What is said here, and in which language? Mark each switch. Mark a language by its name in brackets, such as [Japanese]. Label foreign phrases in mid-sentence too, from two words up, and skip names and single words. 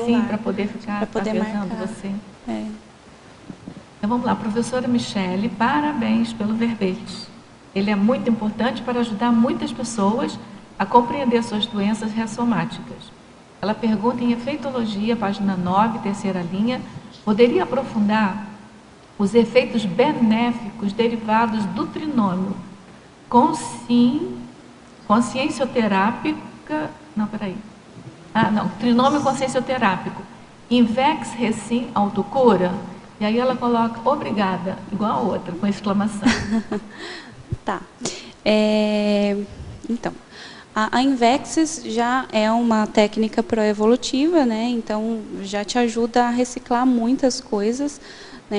[Portuguese] Sim, para poder ficar avisando você. Então vamos lá, professora Michele, parabéns pelo verbete. Ele é muito importante para ajudar muitas pessoas a compreender suas doenças ressomáticas. Ela pergunta em Efeitologia, página 9, terceira linha, poderia aprofundar os efeitos benéficos derivados do trinômio consciencioterápico, trinômio consciencioterápico, Invex Recim Autocura, e aí ela coloca obrigada, igual a outra, com exclamação. Tá. Então, a Invexis já é uma técnica proevolutiva, né? Então já te ajuda a reciclar muitas coisas, né?